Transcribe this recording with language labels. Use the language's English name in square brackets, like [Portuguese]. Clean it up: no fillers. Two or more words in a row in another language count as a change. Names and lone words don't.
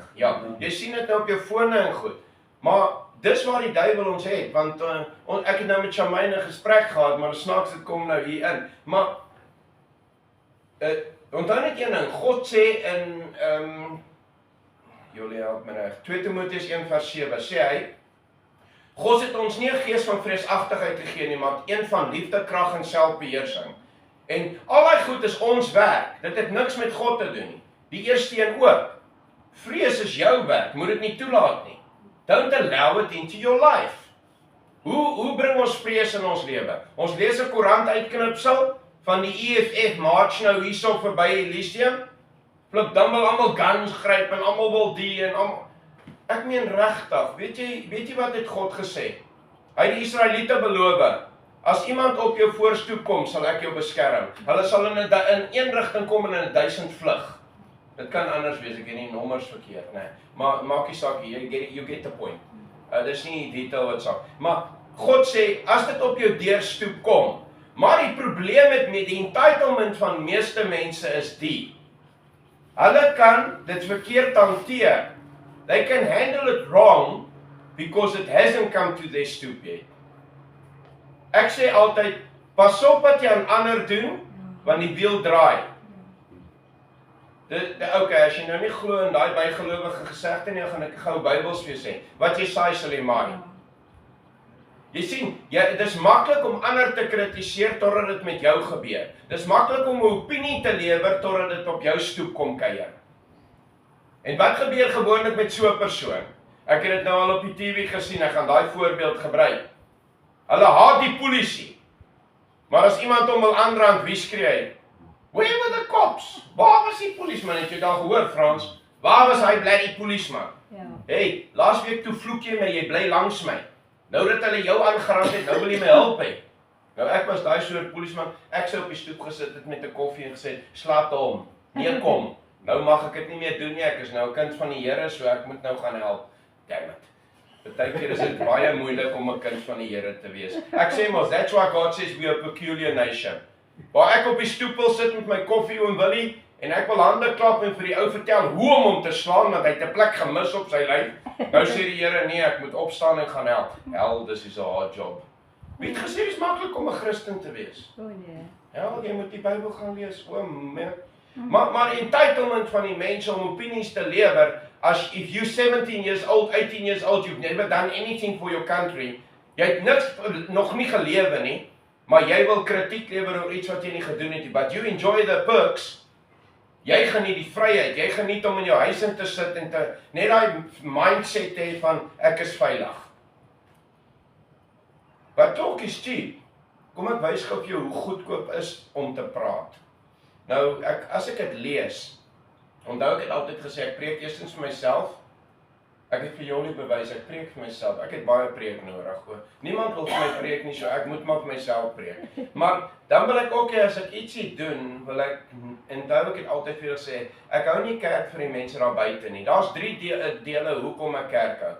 [Afrikaans] Ja, jy sien dit nou op jou fone en goed, maar dis waar die duiwel ons het, want ek het nou met Charmaine 'n gesprek gehad, maar snaaks dit kom nou hier in, maar onthou net een ding, God sê in, Julie help my reg, 2 Timoteus 1:7, sê hy, God het ons nie 'n gees van vreesagtigheid gegee nie, maar een van liefde, krag en selfbeheersing. En al daai goed is ons werk. Dit het niks met God te doen nie. Die eerste een ook. Vrees is jou werk, moet dit nie toelaat nie. [English] Don't allow it into your life. [Afrikaans] Hoe bring ons vrees in ons lewe? Ons lees 'n koerant uitknipsel van die EFF march nou hierso verby Elysium, flip dan wil almal guns gryp en almal wil die en almal. Ek meen regtig, weet jy wat het God gesê? Hy het die Israeliete beloof, as iemand op jou voorstoep kom, sal ek jou beskerm. Hulle sal in een rigting kom en in 1000 vlug. Dit kan anders wees, ek het nie nommers verkeerd, nee. Maar maak nie saak, [English] you get the point. [Afrikaans] Dis nie detail wat saak. Maar God sê, as dit op jou deurstoep kom, maar die probleem met die entitlement van meeste mense is hulle kan dit verkeerd hanteer. [English] They can handle it wrong because it hasn't come to their stoop yet. [Afrikaans] Ek sê altyd, pas op wat jy aan ander doen, want die wiel draai. Okay, as jy nou nie glo in daai bygelowige gesegde nie, gaan ek gou Bybels vir jou sê. Wat jy saai sal jy maai. Jy sien, dis maklik om ander te kritiseer totdat dit met jou gebeur. Dis maklik om 'n opinie te lewer totdat dit op jou stoep kom kuier. En wat gebeur gewoonlik met so 'n persoon? Ek het dit nou al op die TV gesien, ek gaan daai voorbeeld gebruik. Hulle haat die polisie. Maar as iemand hom wil aanrand, wie skree hy? [English] Where were the cops? [Afrikaans] Waar was die polisman? Het jy daar gehoor, Frans? Waar was hy bly die polisman? Ja. Hey, laasweek toe vloek jy my, jy bly langs my. Nou dat hulle jou aangerand het, nou wil jy my help hê. Nou ek was daai soort polisman, ek sou op die stoep gesit het met 'n koffie en gesê, slaat hom, nee kom. Nou mag ek dit nie meer doen nie, ek is nou 'n kind van die Here, so ek moet nou gaan help. [English] Damn it. [Afrikaans] Partykeer is dit baie moeilik om 'n kind van die Here te wees. Ek sê mos, [English] that's why God says we are a peculiar nation. [Afrikaans] Waar ek op die stoep wil sit met my koffie oom Willie, en ek wil hande klap en vir die ou vertel hoe om hom te slaan, want hy het 'n plek gemis op sy lyf. Nou sê die Here, nee, ek moet opstaan en gaan help. Hel, dis is 'n [English] hard job. [Afrikaans] Wie het gesê dit is maklik om 'n Christen te wees? O nee. Ja, jy moet die Bybel gaan lees, oom. Maar entitlement van die mense om opinies te lewer, [English] if you're 17 years old, 18 years old, you've never done anything for your country, [Afrikaans] jy het niks nog nie gelewe nie, maar jy wil kritiek lewer oor iets wat jy nie gedoen het nie, [English] but you enjoy the perks, [Afrikaans] jy geniet die vryheid, jy geniet om in jou huis in te sit en net daai mindset te hê van ek is veilig. [English] But talk is cheap. [Afrikaans] Kom ek wys gou vir jou hoe goedkoop is om te praat. Nou, as ek dit lees, onthou ek het altyd gesê, ek preek eerstens vir myself, ek het vir jou nie bewys, ek preek vir myself, ek het baie preek nodig, hoor. Niemand wil vir my preek nie, so ek moet maar vir myself preek. Maar, dan wil ek ook, as ek ietsie doen, en onthou ek het altyd vir jou sê, ek hou nie kerk vir die mense daar buite nie, daar's 3 dele hoekom ek kerk hou.